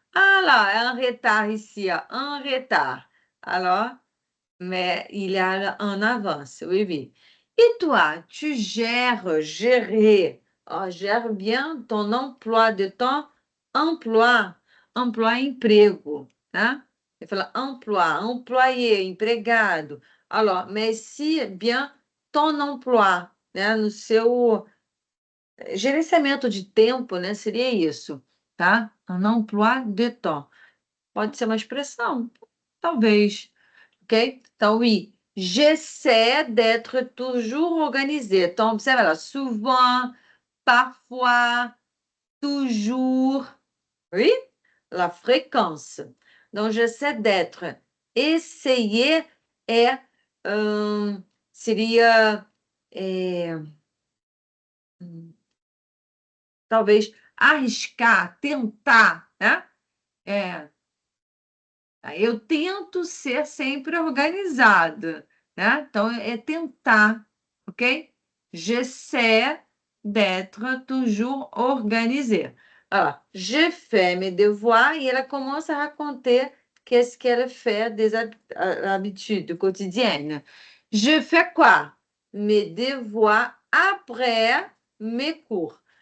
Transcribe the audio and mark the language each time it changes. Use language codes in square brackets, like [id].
[fr] Alors, en retard ici, en retard. Alors, mais il est en avance, oui, oui. Et toi, tu gères, gérer, gère bien ton emploi de temps, emploi, emprego, hein? [pt] Ele fala emploi, employé, empregado. [fr] Alors, mais si bien ton emploi, [pt] né, no seu gerenciamento de tempo, né, seria isso, tá? [fr] Un emploi de temps. [pt] Pode ser uma expressão, talvez. OK? [fr] Então, oui, j'essaie d'être toujours organisée. Então, observe là, souvent, parfois, toujours. Oui? La fréquence. Donc, j'essaie d'être. [pt] Essayer é, seria, talvez, arriscar, tentar, né? Eu tento ser sempre organizada, né? Então, é tentar, OK? [fr] J'essaie d'être toujours organisée. Alors, je fais mes devoirs e ela commence à raconter qu'est-ce qu'elle fait des habitudes quotidiennes. Je fais quoi? Mes devoirs après mes cours.